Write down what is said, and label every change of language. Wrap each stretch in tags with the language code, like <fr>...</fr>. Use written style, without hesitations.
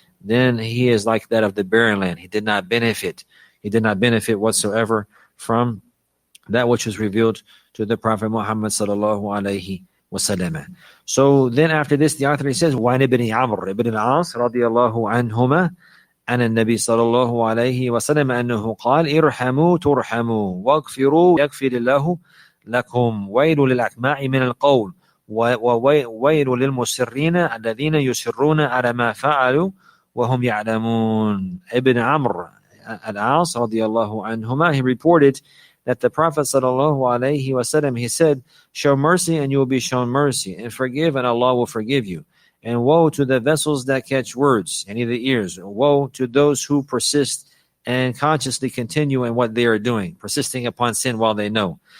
<en>then he is like that of the barren land. He did not benefit. He did not benefit whatsoever from that which was revealed to the Prophet Muhammad sallallahu alaihi wasallam. So then after this, the author says,</en> <ar>وَعَنْ ibn Amr ibn al-As radiyallahu anhuma عن النبي صلى الله عليه وسلم أنه قال ارحموا ترحموا واغفروا يغفر الله لكم ويل للأكماع من القول وويل للمسرين الذين يسرون على ما فعلوا وهم يعلمون.</ar> <en>Ibn Amr al-As radiyallahu anhuma, he reported that the Prophet sallallahu alaihi wasallam, he said, show mercy and you will be shown mercy, and forgive and Allah will forgive you. And woe to the vessels that catch words, any of the ears. Woe to those who persist and consciously continue in what they are doing, persisting upon sin while they know.</en>